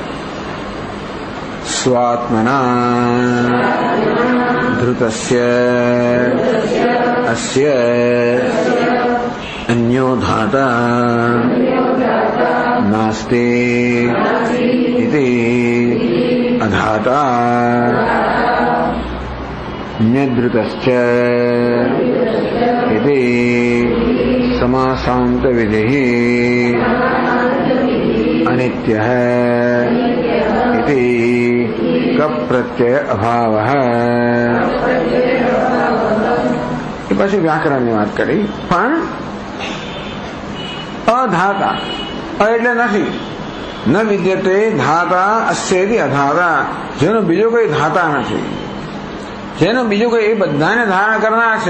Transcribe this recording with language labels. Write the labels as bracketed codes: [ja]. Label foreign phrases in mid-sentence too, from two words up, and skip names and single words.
[sa] સ્વાત્મના ધૃતસ્ય અસ્ય અન્યો ધાતા નાસ્તિ ઇતિ અધાતા ન્યધૃતસ્ય ઇતિ समासांत विधि अनित्यः इति कप प्रत्यय अभावः. [gu] એ પછી વ્યાકરણની વાત કરી. પણ અધાતા એટલે નથી. [sa] ન વિદ્યતે ધાતા અસ્યેતિ અધાતા. [gu] જેનો બીજો કોઈ ધાતા નથી, જેનો બીજો કોઈ એ બધાને ધારણ કરનાર છે.